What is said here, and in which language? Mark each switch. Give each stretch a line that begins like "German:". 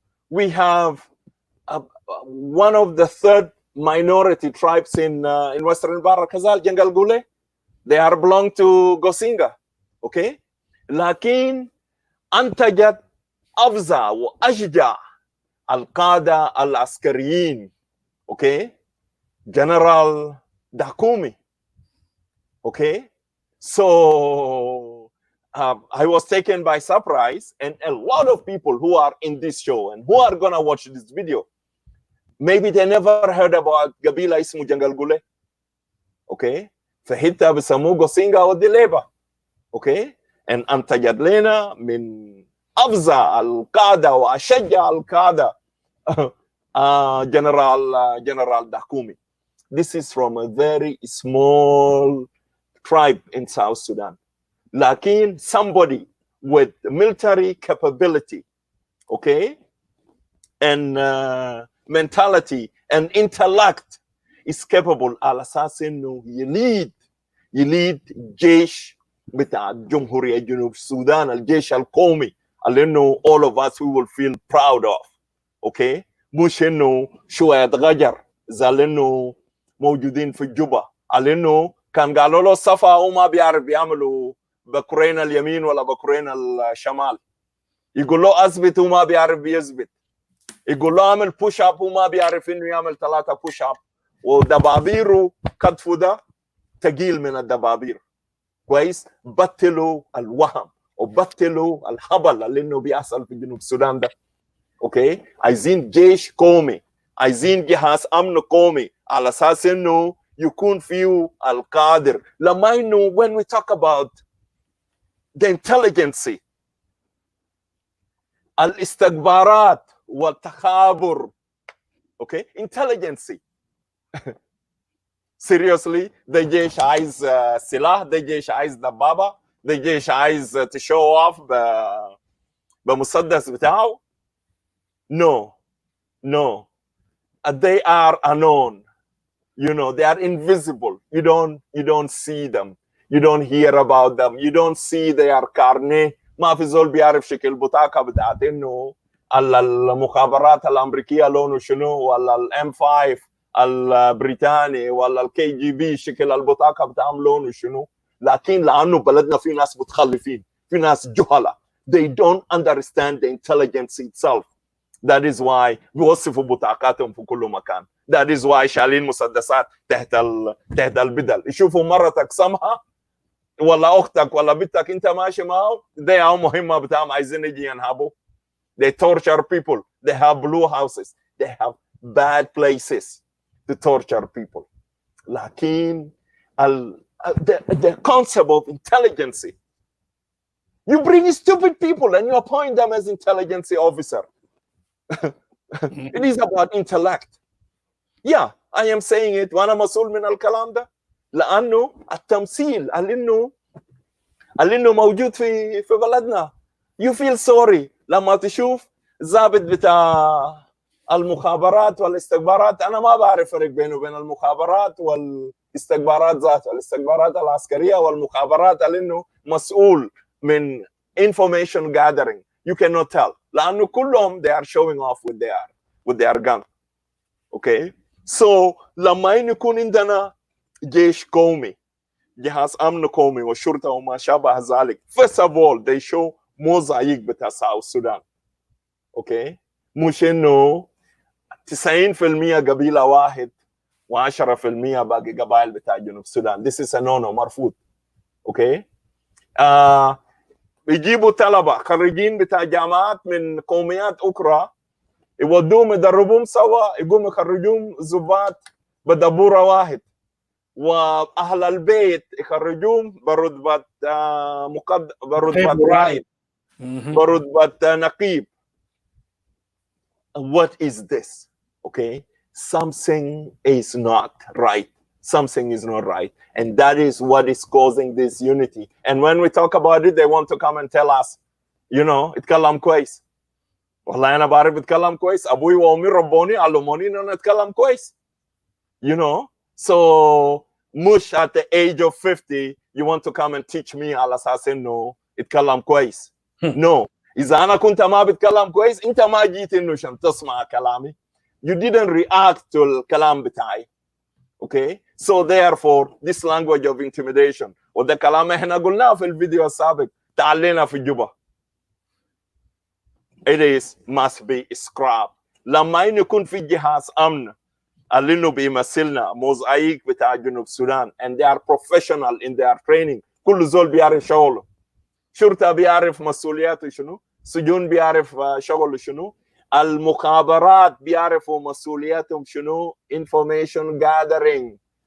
English: We have one of the third minority tribes in Western Bahr al-Ghazal, Jangal Gule. They are belong to Gosinga. Okay?
Arabic: لكن أنتجت أفظع وأشجع القادة العسكريين.
English: Okay? General Dakumi. Okay? So I was taken by surprise, and a lot of people who are in this show and who are gonna watch this video, maybe they never heard about Gabila ismu Jangal Gule. Okay?
Arabic: فهيتا بسموه Gosinga أو ديليبا.
English: Okay?
Arabic: And أنتجت لنا من أفظع القادة وأشجع القادة General Dakumi.
English: This is from a very small tribe in South Sudan. لكن somebody with military capability, okay, and mentality and intellect is capable
Arabic: على أساس إنه يليد جيش بتاع جمهورية جنوب السودان، الجيش القومي اللي إنه
English: all of us we will feel proud of. okay?
Arabic: مش إنه شوية غجر زي إنه موجودين في جوبا، اللي إنه كان قالوا له صفا وما بيعرف يعملوا بكرين اليمين ولا بكرين الشمال، يقول له أثبت وما بيعرف يثبت، يقول له اعمل بوش اب وما بيعرف إنه يعمل 3 بوش اب، ودبابيره كتفه ده ثقيل من الدبابير. كويس؟ بطلوا الوهم وبطلوا الهبل اللي انه بيحصل في جنوب السودان ده. اوكي؟ عايزين جيش قومي، عايزين جهاز امن قومي على اساس انه يكون فيه القادر. لما انه
English: when we talk about the intelligence،
Arabic: الاستخبارات والتخابر، اوكي؟
English: intelligence. Seriously, the
Arabic: جيش عايز سلاح، the جيش عايز دبابة، the جيش عايز
English: to show off
Arabic: بمسدس بتاعه.
English: No. They are unknown. You know, they are invisible. You don't see them. You don't hear about them. You don't see their carnet.
Arabic: ما في زول بيعرف شكل بطاقة بتاعت إنه المخابرات الأمريكية لونه شنو، ولا الام 5 البريطاني، ولا الكي جي بي شكل البطاقة بتاعهم لونه شنو. لكن لأنه بلدنا في ناس متخلفين، في ناس جهلة.
English: They don't understand the intelligence itself. That is why
Arabic: بيوصفوا بطاقاتهم في كل مكان. That is why شالين مسدسات تحت البدل. يشوفوا مرتك سمها ولا أختك ولا بنتك أنت ماشي معه، ده أو مهمة بتاعهم عايزين يجي ينهبوا.
English: They torture people. They have blue houses. They have bad places to torture people. لكن the concept of intelligence, you bring stupid people and you appoint them as intelligence officer. It is about intellect. Yeah, I am saying it
Arabic: وانا مسؤول من الكلام ده، لانه التمثيل اللي انه موجود في بلدنا.
English: You feel sorry
Arabic: لما تشوف ضابط بتاع المخابرات والاستخبارات. انا ما بعرف فرق بينه وبين المخابرات والاستخبارات ذاتها، الاستخبارات العسكريه والمخابرات اللي انه مسؤول من
English: information gathering. You cannot tell
Arabic: لانه كلهم
English: they are showing off with their gun. Okay, so
Arabic: لما يكون عندنا جيش قومي، جهاز امن قومي والشرطه وما شابه ذلك،
English: first of all they show
Arabic: موزايك بتاع South Sudan. Okay, مش انه 90% قبيله واحد و10% باقي قبائل بتاع جنوب السودان.
English: This is a no
Arabic: مرفوض. Okay, يجيبوا طلبه خريجين بتاع جامعات من قوميات اخرى، يودوهم يدربوهم سوا، يقوموا يخرجوهم ضباط بدبوره واحد، واهل البيت يخرجوهم برتبه برتبه رائد، برتبه نقيب.
English: What is this? Okay, something is not right. Something is not right, and that is what is causing this unity. And when we talk about it, they want to come and tell us, you know,
Arabic: اتكلم كويس. والله أنا بعرف اتكلم كويس. أبوي وأمي ربوني علموني إن أنا اتكلم كويس.
English: You know, so much at the age of 50, you want to come and teach me
Arabic: على أساس إنه اتكلم كويس.
English: No.
Arabic: إذا أنا كنت ما بتكلم كويس، أنت ما جيت إنه عشان تسمع كلامي.
English: You didn't react to
Arabic: الكلام بتاعي.
English: Okay, so therefore this language of intimidation،
Arabic: وده كلام احنا قلناه في الفيديو السابق، تعلينا في جوبا.
English: It must be scrapped.
Arabic: لما يكون في جهاز امن اللي انه بيمثلنا موزايك بتاع جنوب السودان
English: and they are professional in their training،
Arabic: كل زول بيعرف شغله، شرطه بيعرف مسؤولياته شنو، سجون بيعرف شغله شنو، المخابرات بيعرفوا مسؤولياتهم شنو،
English: information gathering.